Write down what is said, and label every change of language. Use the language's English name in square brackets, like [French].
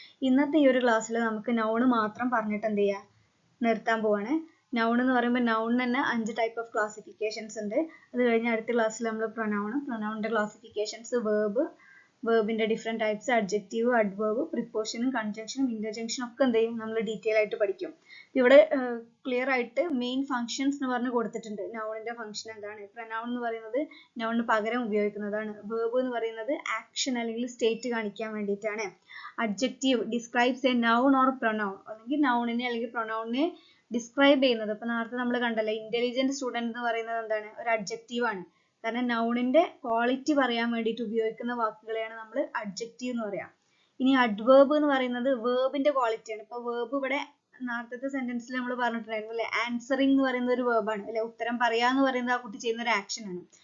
[Malayalam] ഇന്നത്തെ ഈ ഒരു ക്ലാസ്സിൽ നമുക്ക് noun മാത്രം പറഞ്ഞിട്ട് എന്ത് ചെയ്യാം, നിർത്താൻ പോവാണ്. noun എന്ന് പറയുമ്പോൾ noun തന്നെ 5 type of classifications ഉണ്ട്. അത് കഴിഞ്ഞ് അടുത്ത ക്ലാസ്സിൽ നമ്മൾ pronounന്റെ classifications, verbന്റെ different types, adjective, adverb, preposition, conjunction, interjunction ഒക്കെ എന്ത് ചെയ്യും നമ്മൾ ഡീറ്റെയിൽ ആയിട്ട് പഠിക്കും. ഇവിടെ ക്ലിയർ ആയിട്ട് മെയിൻ ഫങ്ഷൻസ് എന്ന് പറഞ്ഞ് കൊടുത്തിട്ടുണ്ട്. nounന്റെ ഫംഗ്ഷൻ എന്താണ്? pronoun എന്ന് പറയുന്നത് nounന് പകരം ഉപയോഗിക്കുന്നതാണ്. verb എന്ന് പറയുന്നത് ആക്ഷൻ അല്ലെങ്കിൽ സ്റ്റേറ്റ് കാണിക്കാൻ വേണ്ടിയിട്ടാണ്. [English] adjective describes a noun or pronoun, [Malayalam] അല്ലെങ്കിൽ nounനെ അല്ലെങ്കിൽ pronounനെ ഡിസ്ക്രൈബ് ചെയ്യുന്നത്. ഇപ്പൊ നേരത്തെ നമ്മൾ കണ്ടല്ലോ, ഇന്റലിജന്റ് സ്റ്റുഡന്റ് എന്ന് പറയുന്നത് എന്താണ്? ഒരു അഡ്ജക്റ്റീവ് ആണ്. കാരണം നൗണിന്റെ ക്വാളിറ്റി പറയാൻ വേണ്ടിയിട്ട് ഉപയോഗിക്കുന്ന വാക്കുകളെയാണ് നമ്മൾ അഡ്ജക്റ്റീവ് എന്ന് പറയാം. ഇനി അഡ്വേർബ് എന്ന് പറയുന്നത് വേർബിന്റെ ക്വാളിറ്റിയാണ്. ഇപ്പൊ വേർബ് ഇവിടെ നേരത്തെ സെന്റൻസിൽ നമ്മൾ പറഞ്ഞിട്ടുണ്ടായിരുന്നു അല്ലെ, ആൻസറിങ് എന്ന് പറയുന്ന ഒരു വേർബാണ് അല്ലെ, ഉത്തരം പറയാന്ന് പറയുന്നത് ആ കുട്ടി ചെയ്യുന്ന ഒരു ആക്ഷൻ ആണ്.